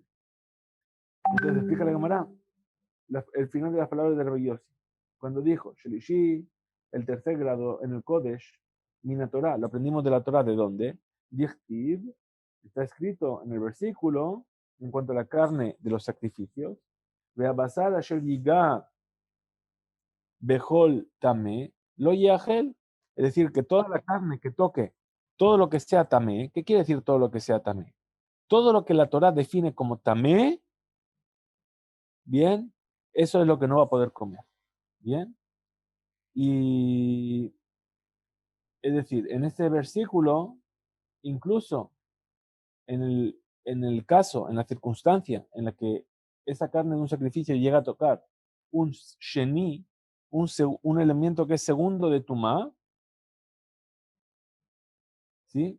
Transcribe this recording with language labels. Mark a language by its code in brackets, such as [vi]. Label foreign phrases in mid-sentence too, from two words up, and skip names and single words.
[es] Entonces explica la Gemara el final de las palabras de Rabbi Yossi. Cuando dijo, Shelishi, el tercer grado en el Kodesh, [he] מן התורה, [es] lo aprendimos de la Torah, ¿de dónde? Dichtiv, está escrito en el versículo, en cuanto a la carne de los sacrificios, [he] והבשר אשר יגע בכל טמא לא יאכל, [es] es decir, que toda la carne que toque, todo lo que sea tame, ¿qué quiere decir todo lo que sea tame? Todo lo que la Torah define como tame, bien, eso es lo que no va a poder comer. Bien. Y es decir, en este versículo, incluso en el caso, en la circunstancia en la que esa carne de un sacrificio llega a tocar un sheni, un elemento que es segundo de tumá, ¿sí?